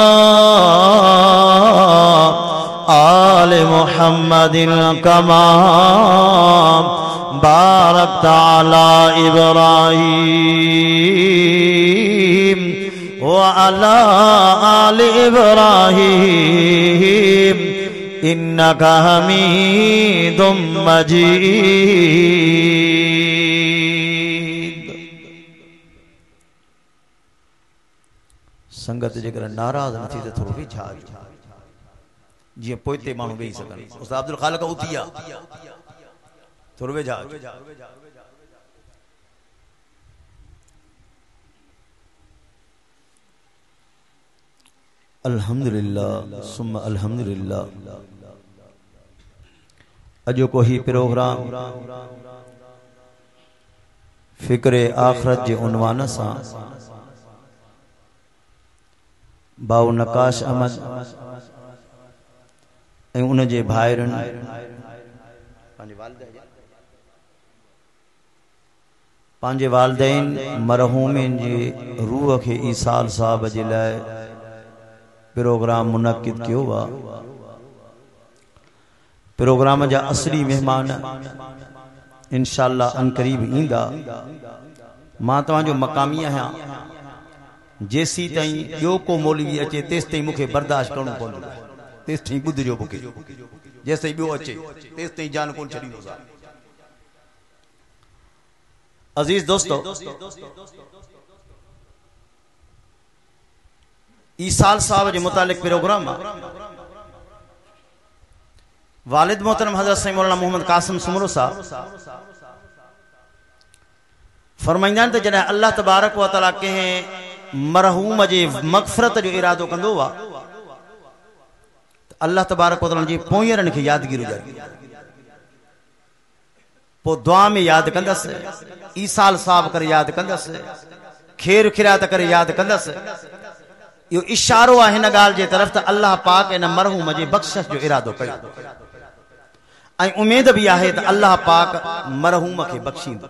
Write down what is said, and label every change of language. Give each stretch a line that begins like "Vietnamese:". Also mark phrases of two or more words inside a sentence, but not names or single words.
Arabic: آل محمد كما باركت على إبراهيم وعلى آل إبراهيم إنك حميد مجيد.
Sindhi: संगत जेकर नाराज न थी तो थोड़ो भी छा जी पोइते मानू वेही सकन। उस्ताद अब्दुल खालिक उतिया थोड़ो वे जा
Arabic: الحمد لله ثم الحمد لله.
Sindhi: अजो को ही प्रोग्राम फिक्रे आखरत जे उन्वान सा बाउ नकाश अहमद उन जे भाइरन पांजे वालदैन मरहूमिन जी रूह के ईसाल साहब जे लाए प्रोग्राम मुनक्किद कियो हुआ। प्रोग्राम जा असली मेहमान इंशाअल्लाह अनकरीब ईंदा। मां तव्हांजो मकामी आहियां। जेसी ताईं ॿियो को मौलवी अचे तेस ताईं मूंखे बर्दाश्त करणो पवंदो। तेस ताईं ॿुधजो मूंखे। जेस ताईं ॿियो अचे तेस ताईं जान कोन छॾींदो। अजीज दोस्तों, ईसाल साहब के मुतालिक प्रोग्राम वालिद मोहतरम हजरत सैयद मौलाना मोहम्मद कासिम सुमरो साहब फरमाइंदा त जॾहिं
Arabic: الله تبارك وتعالى
Sindhi: कंहिं मरहूम जे मग़फ़िरत जो इरादो कंदो आहे त
Arabic: الله تبارك وتعالى
Sindhi: जी पोयरनि खे यादगिरी हुजे पोइ दुआ में यादि कंदसि, ईसाल साहब करे यादि कंदसि, खेर खिरात करे यादि कंदसि। यो इशारो आहे हिन ॻाल्हि जे तरफ़ त अल्लाह पाक इन मरहूम जे बख़्शिश जो इरादो कयो ऐं उम्मीद भी आहे त अल्लाह पाक मरहूम खे बख़्शींदो।